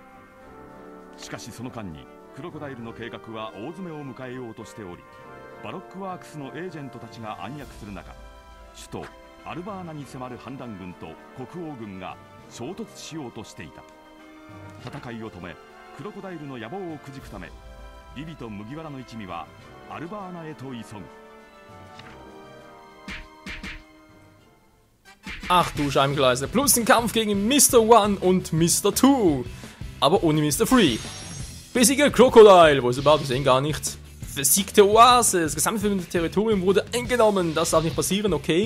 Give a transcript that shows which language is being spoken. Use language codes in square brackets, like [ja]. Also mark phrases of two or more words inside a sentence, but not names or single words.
[ja] しかしその間にクロコダイルの計画は大詰めを迎えようとしており、バロックワークスのエージェントたちが暗躍する中、首都アルバーナに迫る反乱軍と国王軍が衝突しようとしていた。戦いを止めクロコダイルの野望をくじくため、ビビと麦わらの一味はアルバーナへと急ぐ。 [de] Ach du Scheimgleise, plus ein Kampf gegen Mr. 1 und Mr. 2, aber ohne Mr. 3. Besiege Crocodile, wo ist überhaupt, wir sehen gar nichts. Besiegte Oase, das gesamte Territorium wurde eingenommen, das darf nicht passieren, okay.